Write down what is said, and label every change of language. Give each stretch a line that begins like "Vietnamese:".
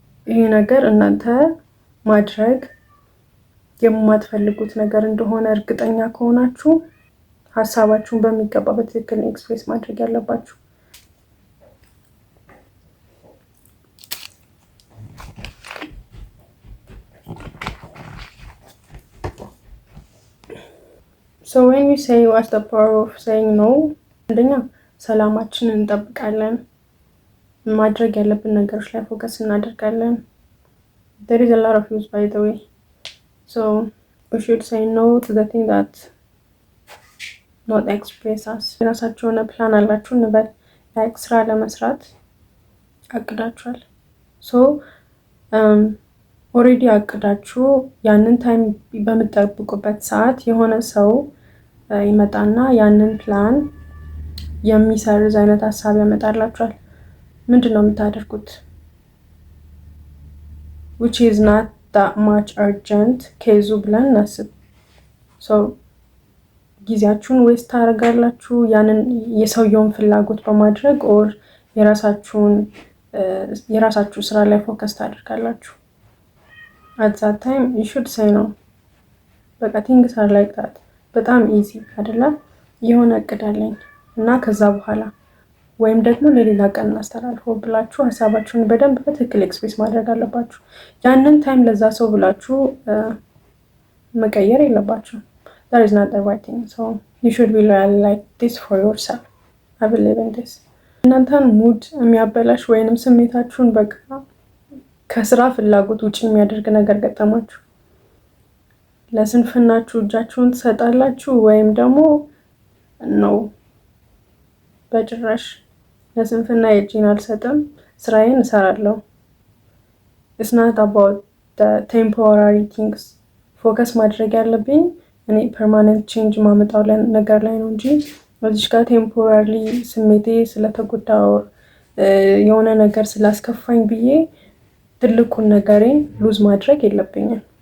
Amharic: ይሄ ነገር እናንተ ማድረግ የማትፈልጉት ነገር እንደሆነ እርግጠኛ ከሆናችሁ ሀሳባችሁን በሚገባ በትክክል ኤክስፕሬስ ማድረግ ያለባችሁ።
English: So when we say what's the power of saying no?
Amharic: አንደኛ ሰላማችንን እንጠብቃለን። ማድረግ ያለብን ነገሮች ላይ ፎከስ እናደርጋለን።
English: There is a lot of use, by the way. So we should say no to the thing that not express us.
Amharic: የራሳችሁ የሆነ ፕላን አላችሁ እንበል፣ ላይክ ስራ ለመስራት አቅዳችኋል። So ኦሬዲ አቅዳችሁ ያንን ታይም በምትጠብቁበት ሰዓት የሆነ ሰው ይመጣና ያንን ፕላን የሚሰርዝ አይነት ሀሳብ ያመጣላችኋል። ምንድነው የምታደርጉት?
English: which is not that much urgent
Amharic: ኬዙ ብለን እናስብ። so ጊዜያችሁን ዌስት ታደርጋላችሁ ያንን የሰውየውን ፍላጎት በማድረግ ኦር የራሳችሁ ስራ ላይ ፎከስ ታደርጋላችሁ።
English: at that time you should say no።
Amharic: በቃ
English: things are like that።
Amharic: በጣም ኢዚ አይደለ? የሆነ እቅድ አለኝ እና ከዛ በኋላ ወይም ደግሞ ለሌላ ቀን እናስተላልፈው ብላችሁ ሀሳባችሁን በደንብ በትክክል ኤክስፕሬስ ማድረግ አለባችሁ። ያንን ታይም ለዛ ሰው ብላችሁ መቀየር የለባችሁ።
English: that is not the right thing. So you should be loyal like this for yourself. I believe in this.
Amharic: እናንተን ሙድ የሚያበላሽ ወይንም ስሜታችሁን በቃ ከስራ ፍላጎት ውጪ የሚያደርግ ነገር ገጠማችሁ፣ ለስንፍናችሁ እጃችሁን ትሰጣላችሁ ወይም ደግሞ ነው በጭራሽ ለስንፍና እጄን አልሰጥም፣ ስራዬን እሰራለሁ።
English: it's not about the temporary things።
Amharic: ፎከስ ማድረግ ያለብኝ እኔ ፐርማነንት ቼንጅ ማመጣው ነገር ላይ ነው እንጂ እዚህ ጋር ቴምፖራሪ ስሜቴ ስለተጎዳው የሆነ ነገር ስላስከፋኝ ብዬ ትልቁን ነገሬን ሉዝ ማድረግ የለብኝም።